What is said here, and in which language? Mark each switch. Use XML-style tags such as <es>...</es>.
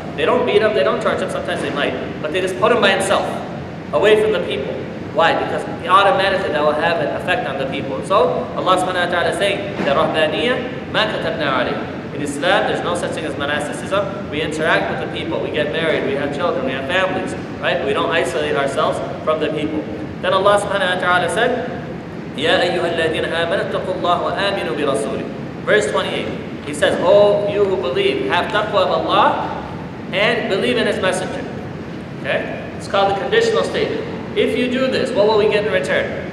<en>They don't beat him, they don't torture him, sometimes they might, but they just put him by himself, away from the people. Why? Because automatically that will have an effect on the people. So Allah subhanahu wa ta'ala is saying,</en> <ar>رَهْبَانِيَّةً مَا كَتَبْنَا عَلَيْهِمْ.</ar> <en>In Islam, there's no such thing as monasticism. We interact with the people, we get married, we have children, we have families, right? We don't isolate ourselves from the people. Then Allah subhanahu wa ta'ala said,</en> <ar>يَا أَيُّهَا الَّذِينَ آمَنُوا اتَّقُوا اللَّهَ وَآمِنُوا بِرَسُولِهِ.</ar> <en>Verse 28, He says, "Oh, you who believe, have taqwa of Allah and believe in His messenger." Okay? It's called the conditional statement. If you do this, what will we get in return?</en>